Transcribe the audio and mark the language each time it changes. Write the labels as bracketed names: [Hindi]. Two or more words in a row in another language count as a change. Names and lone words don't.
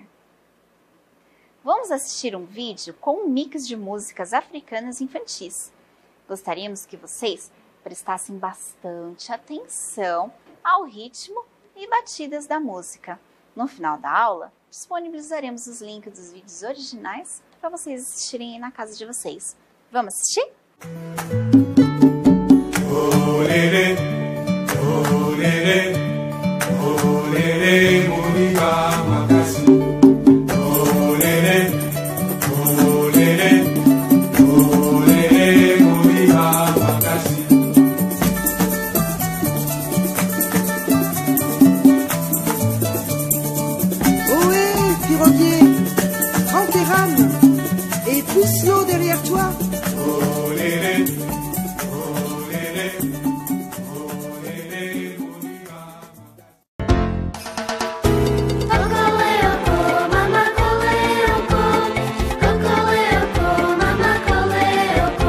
[Portuguese] Vamos assistir um vídeo com um mix de músicas africanas infantis. Gostaríamos que vocês prestassem bastante atenção ao ritmo e batidas da música. No final da aula, disponibilizaremos os links dos vídeos originais para vocês assistirem aí na casa de vocês. Vamos assistir? [Lingala] Olere, olere, olere, muriga makasi. Olere, olere, olere, muriga makasi. [French] Ohé, piroguier, prends tes rames et pousse l'eau derrière toi. [Lingala] Olere, olere, olere, muriga makasi. Cocoleoco, mama coleoco. Cocoleoco, mama coleoco.